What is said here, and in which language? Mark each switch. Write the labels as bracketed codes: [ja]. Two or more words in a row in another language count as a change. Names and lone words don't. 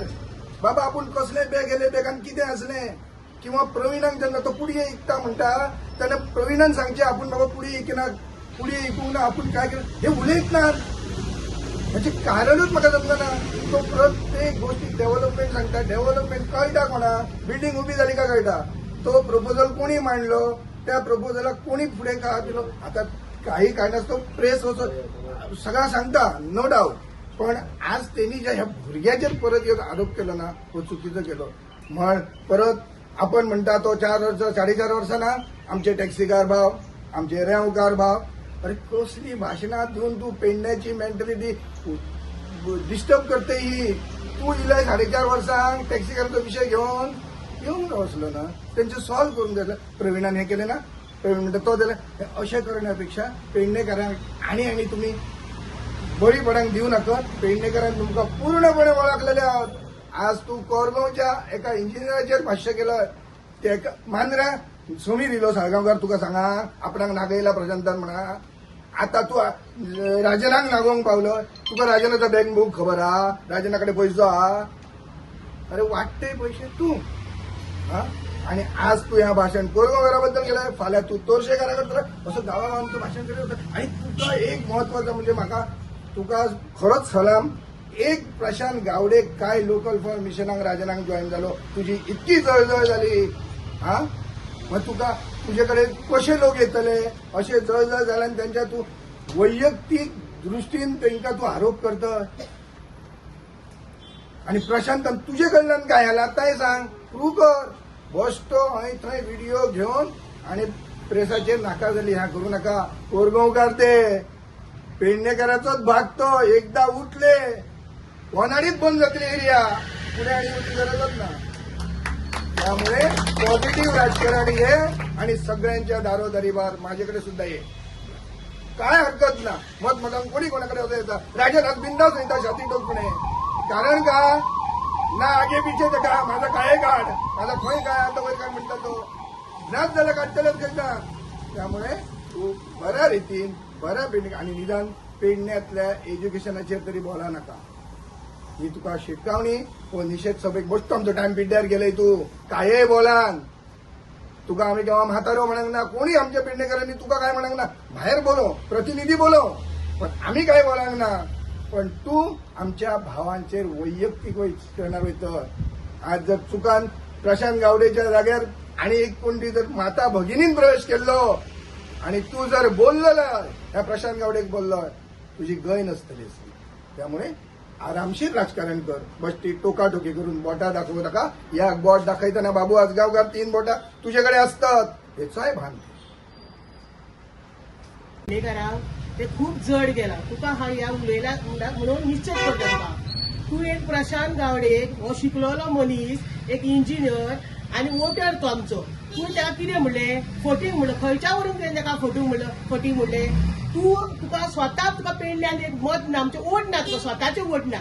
[kok] बाबा आपूण कसले बॅग गेले, बॅगान कितें असलें. किंवा प्रवीणाक जेन्ना तो पुडये ऐकता म्हणटा तेन्ना प्रवीणान सांगचे आपूण बाबा पुडये ऐकना, पुडये ऐकूंक ना, आपूण काय केलं हे उलयतनात. म्हणजे कारणच म्हाका समजना. तो प्रत्येक गोष्टी डेव्हलपमेंट सांगता. डेव्हलपमेंट कळटा कोणा? बिल्डींग उभी झाली का कळटा. तो प्रपोजल कोणी मांडलो, त्या प्रपोजलाक कोणी फुडें का दिलो. आता काही कारणास्तव प्रेस सगळा सांगता, [en] no doubt. [kok] पण आज त्यांनी ज्या ह्या भुरग्याचेर परत एक आरोप केलो ना, तो चुकीचं केलो. म्हण परत आपण म्हणता तो 4 वर्ष 4.5 वर्सांना आमचे टॅक्सीकार भाव, आमचे रेंवकार भाव. अरे कसली भाषणां दिवन तू पेडण्याची मेंटॅलिटी डिस्टर्ब करते. ही तू इलय 4.5 वर्सांक टॅक्सीकारांचो विषय घेऊन येऊन वचलो ना, त्यांचे सॉल्व्ह करून द्यायचं. प्रवीणान हे केले ना, प्रवीण म्हणटा तो दिले. अशें करण्यापेक्षा पेडणेकारांक आणि तुम्ही बळी पडांक दिवू नका. पेडणेकारांक तुमकां पूर्णपणे वळखलेले आहात. आज तू कोरगांवच्या एका इंजिनियराचेर भाश्य केलं. ते मांद्र्या समीर इलो साळगांवकार तुका सांगा आपणाक नागयला प्रशांतान म्हणा. आता तू राजनाक नागोवंक पावलो. तुका राजनाचा बँक बुक खबर आहा, राजनाकडे पैसो आहा. अरे वाटते पैसे तू हा. आणि आज तू ह्या भाषण कोरगांवकाराबद्दल केलं, फाल्यां तू तोरशेकारा करतलो. असं गावागावांचं भाषण केलं होतं. आणि तुका एक महत्वाचं म्हणजे म्हाका तुका खरोच सलाम. एक प्रशांत गावडे काय लोकल फॉर मिशनाक राजनाक जॉईन जालो, तुझी इतकी जळजळ झाली हा. मग तुका तुझ्याकडे कसे लोक येतले, असे जळजळ झाल्यान त्यांच्या तू वैयक्तिक दृष्टीन त्यांना तू आरोप करत. आणि प्रशांत तुझे कडल्यान काय आला ताय सांग, प्रूव्ह कर. बसतो हय थंय व्हिडिओ घेऊन आणि प्रेसाचेर नाका जाली ह्या करू नका. कोरगांवकार ते पेडणेकाराचोच भाग तो. एकदा उठले वनाडीच बंद जातली एरिया, पुढे आणि उठी गरजच ना. त्यामुळे पॉझिटिव्ह राजकारण ये आणि सगळ्यांच्या दारोदारीवर माझ्याकडे सुद्धा ये, काय हरकत ना. मत मग कोणी कोणाकडे होता येतात. राजनाथ बिंदास येतात छाती टोकणे. कारण का ना [hi] आगे पिछे [kok] का माझा काय काढ, माझा खय काय आता वय काय म्हणतात तो नाच झाला काढतेलच घेता. त्यामुळे तू बऱ्या रीतीन बऱ्या पेडणे आणि निदान पेडण्यातल्या एज्युकेशनाचेर तरी बोला नका. ही तुका शिटकावणी व निषेध सभेक बसतो आमचो टाइम पिड्ड्यार गेलय. तू काय बोलान. तुका आम्ही केव्हा म्हातारो म्हणूंक ना, कोणी आमच्या पेडणेकरांनी तुका काय म्हणूंक ना. बाहेर बोलो, प्रतिनिधी बोलो, पण आम्ही काय बोलांक ना. पण तू आमच्या भावांचेर वैयक्तिक करणार वयत. आज जर चुकान प्रशांत गावडेच्या जाग्यार आणि एक कोणती जर माता भगिनीन प्रवेश केल्लो आणि तू जर बोललो ह्या प्रशांत गावडेक बोललो, तुझी गय नसतली. त्यामुळे आरामशीर राजकारण कर. बसती टोकाटोकी करून बोटा दाखवू नका. या बोट दाखयताना बाबू आजगावकार 3 बोटा तुझ्याकडे असतात हेचाय भान. ते खूप जड गेला. तुका हा या उलयला म्हणून निश्चित करता. तू एक प्रशांत गावडे हो शिकलेलो मनीस, एक इंजिनियर आणि वोटर तो आमचो. तू त्याला कितें म्हणले, फटींग म्हणलं. खंयच्या वरून ताका फटींग म्हणले. तुका स्वता तुका पेडण्यान एक मत ना, आमचे वोट ना, तुका स्वताचे वोट ना.